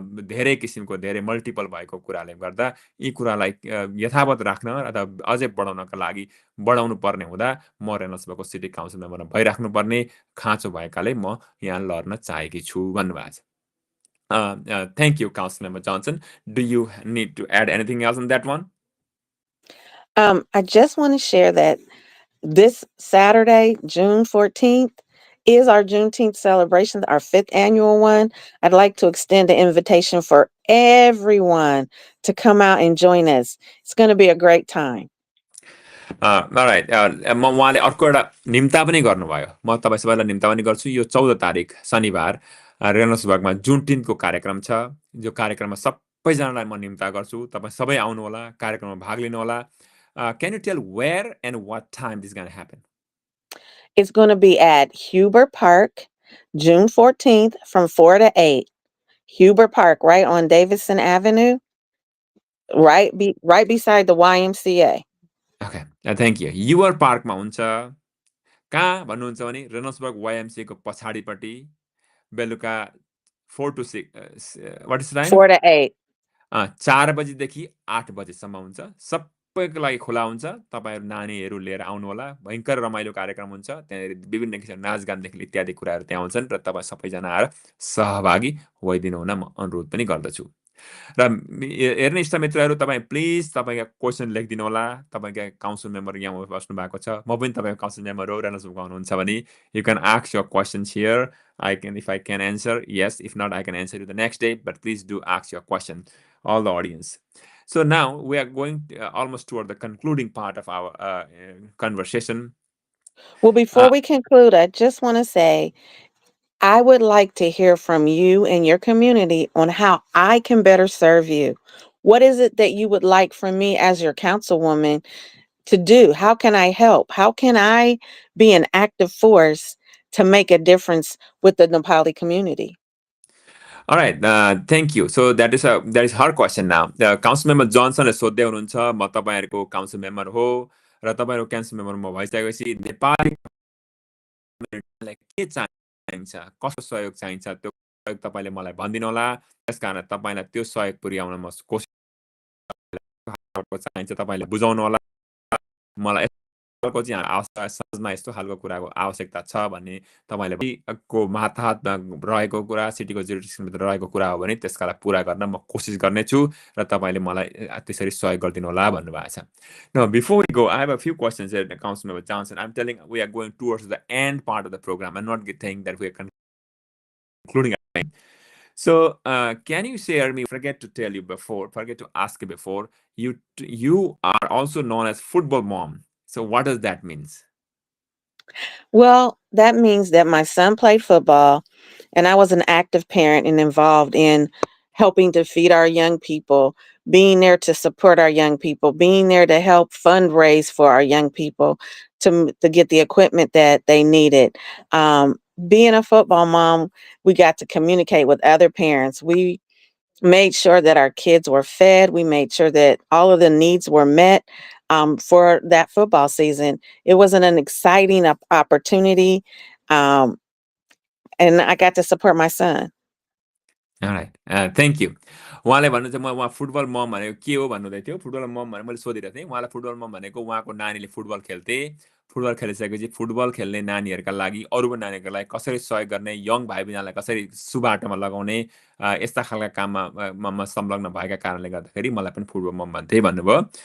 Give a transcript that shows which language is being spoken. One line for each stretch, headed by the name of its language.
Nepali: धेरै किसिमको धेरै मल्टिपल भएको कुराले गर्दा यी कुरालाई यथावत राख्न अथवा अझै बढाउनका लागि बढाउनु पर्ने हुँदा म रेनोस्बर्गको सिटी काउन्सिल मेम्बरमा भइराख्नु पर्ने खाँचो भएकाले म यहाँ लड्न चाहेकी छु भन्नुभएको छ
English: thank you, Councilmember Johnson. Do you need to add anything else on that one? I just want to share that this Saturday, June 14th, is our Juneteenth celebration, our 5th annual one. I'd like to extend an invitation for everyone to come out and join us. It's going to be a great time.
Nepali: Alright, म उहाँले अर्को एउटा निम्ता पनि गर्नुभयो म तपाईँ सबैलाई निम्ता पनि गर्छु यो 14 तारिक शनिबार रेनोस्बर्गमा जुन 10th को कार्यक्रम छ जो कार्यक्रममा सबैजनालाई म निम्ता गर्छु तपाईँ सबै आउनु होला कार्यक्रममा भाग लिनु होला
English: can you tell where and what time this is going to happen? It's going to be at Huber Park, June 14th from 4 to 8. Huber Park, right on Davidson Avenue. right beside the YMCA. Okay, thank you.
Nepali: Your पार्कमा हुन्छ कहाँ भन्नुहुन्छ भने रेनल्ड्सबर्ग YMCA को पछाडिपट्टि बेलुका 4 to 6
English: What is time 4 to 8.
Nepali: 4 बजीदेखि 8 बजेसम्म हुन्छ। सबैको लागि खुला हुन्छ। तपाईँहरू नानीहरू लिएर आउनुहोला। भयङ्कर रमाइलो कार्यक्रम हुन्छ। त्यहाँनिर विभिन्न किसिमको नाचगानदेखि इत्यादि कुराहरू त्यहाँ हुन्छन् र तपाईँ सबैजना आएर सहभागी भइदिनु हुन म अनुरोध पनि गर्दछु। र हेर्ने इष्टमित्रहरू तपाईँ प्लिज तपाईँका क्वेसन लेखिदिनु होला। तपाईँका काउन्सिल मेम्बर यहाँ बस्नु भएको छ, म पनि तपाईँको काउन्सिल मेम्बर हो, रेनल्ड्सबर्गमा हुनुहुन्छ भने
English: You can ask your questions here. If I can answer, yes. If not, I can answer you the next day. But please do ask your question, all the audience. So now we are going almost toward the concluding part of our conversation. Well, before we conclude, I just want to say I would like to hear from you and your community on how I can better serve you. What is it that you would like from me as your councilwoman to do? How can I help? How can I be an active force to make a difference with the Nepali community? All right, thank you. So that is her question now. Councilmember Johnson is
Nepali: सोध्दै हुनुहुन्छ, म तपाईहरुको council member हो र तपाईहरु council member म भइसकेपछि नेपाली कम्युनिटीलाई के चाहिन्छ, कस्तो सहयोग चाहिन्छ त्यो सहयोग तपाईले मलाई भनिदिनु होला। त्यसकारण तपाईलाई त्यो सहयोग पुर्याउन म कोसिस चाहिन्छ तपाईले बुझाउनु होला। मलाई को चाहिँ समाजमा यस्तो खालको कुराको आवश्यकता छ भन्ने तपाईले को मातहतमा रहेको कुरा, सिटीको जुरिडिक्सनभित्र रहेको कुरा हो भने त्यसकालाई पुरा गर्न म कोसिस गर्नेछु र तपाईले मलाई त्यसरी सहयोग गरिदिनु होला भन्नुभएको छ।
English: Now, before we go, I have a few questions here, Councilmember Johnson. I'm telling we are going towards the end part of the program. I'm not saying that we are concluding. So, can you share me? Forget to ask you before. You are also known as football mom. So, what does that mean? Well, that means that my son played football and I was an active parent and involved in helping to feed our young people, being there to support our young people, being there to help fundraise for our young people to get the equipment that they needed. Being a football mom, we got to communicate with other parents. We made sure that our kids were fed. We made sure that all of the needs were met for that football season. It was an exciting opportunity, and I got to support my son. All right. Thank you.
Nepali: उहाँले भन्नुहुन्छ म football मम भनेको के हो भन्नुहुँदै थियो। Football मम भनेर मैले सोधिरहेको थिएँ। उहाँलाई फुटबल मम भनेको उहाँको नानीले फुटबल खेल्थे। फुटबल खेलिसकेपछि फुटबल खेल्ने नानीहरूका लागि अरू नानीहरूको लागि कसरी सहयोग गर्ने, यङ भाइ बहिनीलाई कसरी सुबाटोमा लगाउने, यस्ता खालका काममा संलग्न भएका कारणले गर्दाखेरि मलाई पनि फुटबल मम भन्थे भन्नुभयो।